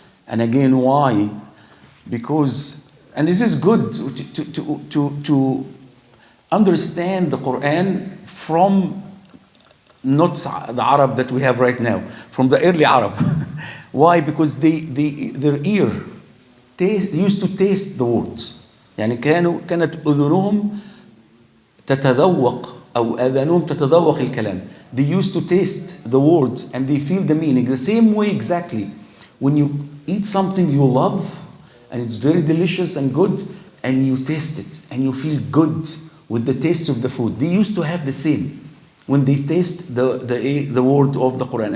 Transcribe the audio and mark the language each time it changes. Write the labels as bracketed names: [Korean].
[English] And again, why? Because, and this is good to understand the Quran from not the Arab that we have right now, from the early Arab. Why? Because their ear used to taste the words. [Arabic] يعني كانت أذنهم تتذوق أو آذانهم تتذوق الكلام. [English] They used to taste the words and they feel the meaning. The same way exactly. When you eat something you love and it's very delicious and good, and you taste it and you feel good with the taste of the food. They used to have the same when they taste the word of the Quran.